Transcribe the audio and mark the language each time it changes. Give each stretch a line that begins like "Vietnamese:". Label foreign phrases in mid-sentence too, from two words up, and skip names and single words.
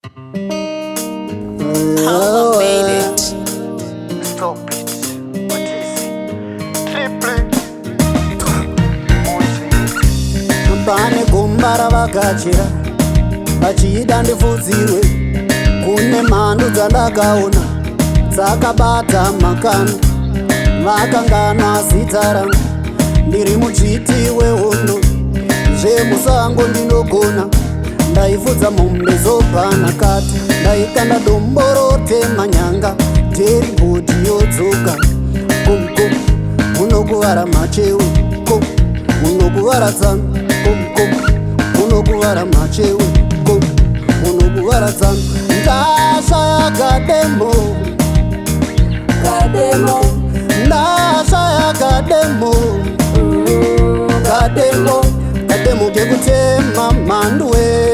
English: Paula made it. Stop it. What is it? Triple.
Shona: Pane gomba ravagachira, vachiida ndifuzirwe. Kune mhandu dzandakaona, dzakabata makana. Vakangana zita rangu, ndiri muchiti wehondo. Zvemusango ndinogona, ndaifudza mombe zobva nakati. Ndaikanda dombo rotema nyanga, teri bhodhi yodzoka. Kum, kum, munokuvara macheu. Kum, munokuvara tsanga. Kum, kum, munokuvara macheu. Kum, munokuvara tsanga. Ndashaya kademo. Kademo. Ndashaya kademo. Kademo, kademo kekutema mhandu we.